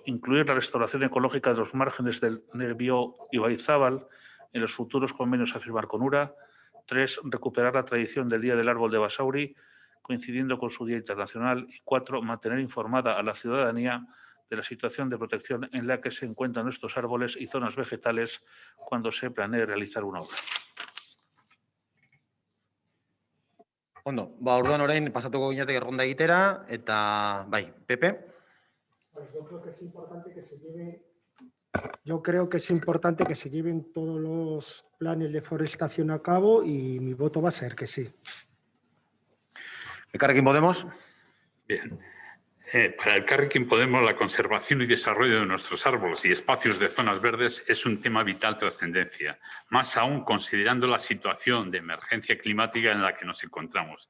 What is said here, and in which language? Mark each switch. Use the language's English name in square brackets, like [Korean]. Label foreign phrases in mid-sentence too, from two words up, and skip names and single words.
[Spanish] Incluir la restauración ecológica de los márgenes del Nervión y Baizábal en los futuros convenios a firmar con URA. 3. Recuperar la tradición del Día del Árbol de Basauri, coincidiendo con su Día Internacional. Y 4. Mantener informada a la ciudadanía de la situación de protección en la que se encuentran estos árboles y zonas vegetales cuando se planee realizar una obra. [Basque] Ondo, orduan orain pasatuko ginateke ronda egitera eta bai, Pepe. [Spanish] Pues yo creo que es importante que se lleven todos los planes de forestación a cabo y mi voto va a ser que sí. Elkarrekin Podemos. Bien. Para Elkarrekin Podemos, la conservación y desarrollo de nuestros árboles y espacios de zonas verdes es un tema vital trascendencia, más aún considerando la situación de emergencia climática en la que nos encontramos.